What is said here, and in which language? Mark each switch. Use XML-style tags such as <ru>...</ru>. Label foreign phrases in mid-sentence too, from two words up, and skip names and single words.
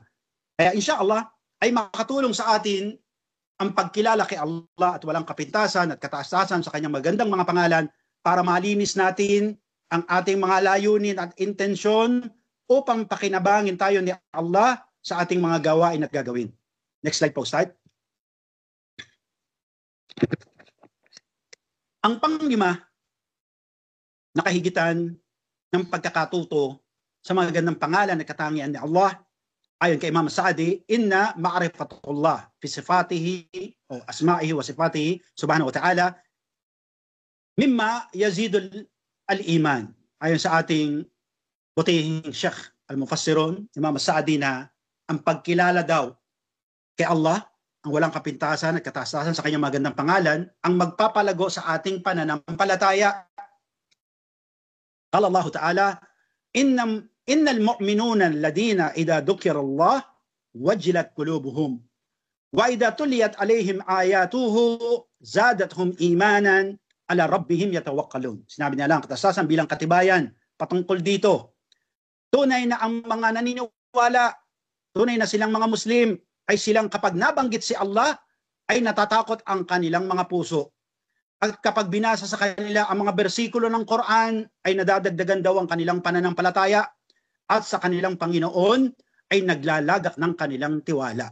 <tl>Kaya inshallah ay makatulong sa atin ang pagkilala kay Allah at walang kapintasan at kataas-taasan sa kanyang magandang mga pangalan para malinis natin ang ating mga layunin at intensyon upang pakinabangin tayo ni Allah sa ating mga gawain at gagawin.</tl> <en>Next slide</en> <tl>po, start. Ang panglima na kahigitan ng pagkakatuto sa mga gandang pangalan at katangian ni Allah, ayon kay Imam Sa'di,</tl> <ar>إن معرفة الله في صفاته</ar> <tl>o</tl> <ar>أسمائه وصفاته سبحانه وتعالى مما يزيد الإيمان.</ar> <tl>Ayon sa ating butihing</tl> <ar>شيخ المفسرين,</ar> <tl>Imam Sa'di, na ang pagkilala daw kay Allah, ang walang kapintasan at kataas-taasan sa kanyang magandang pangalan, ang magpapalago sa ating pananampalataya.</tl> <ar>قال الله تعالى، إنما المؤمنون الذين إذا ذكر الله وجلت قلوبهم وإذا تليت عليهم آياته زادتهم إيمانا على ربهم يتوكلون.</ar> <tl>Sinabi niya lang katasasan bilang katibayan patungkol dito. Tunay na ang mga naniniwala, tunay na silang mga Muslim, ay silang kapag nabanggit si Allah, ay natatakot ang kanilang mga puso. At kapag binasa sa kanila ang mga bersikulo ng Quran, ay nadadagdagan daw ang kanilang pananampalataya at sa kanilang Panginoon ay naglalagak ng kanilang tiwala.</tl>